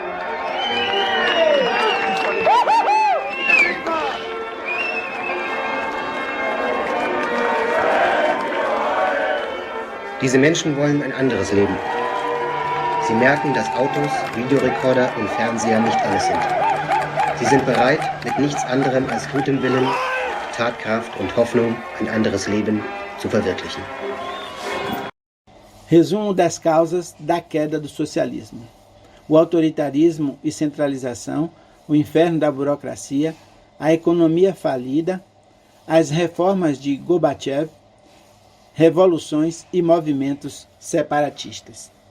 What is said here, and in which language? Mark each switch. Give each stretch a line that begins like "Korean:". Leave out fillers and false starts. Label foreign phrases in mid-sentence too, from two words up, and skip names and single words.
German: Diese Menschen wollen ein anderes Leben. Sie merken, dass Autos, Videorekorder und Fernseher nicht alles sind. Sie sind bereit, mit nichts anderem als gutem Willen, Tatkraft und Hoffnung ein anderes Leben zu verwirklichen.
Portuguese: Resumo das causas da queda do socialismo: o autoritarismo e centralização, o inferno da burocracia, a economia falida, as reformas de Gorbachev, revoluções e movimentos separatistas.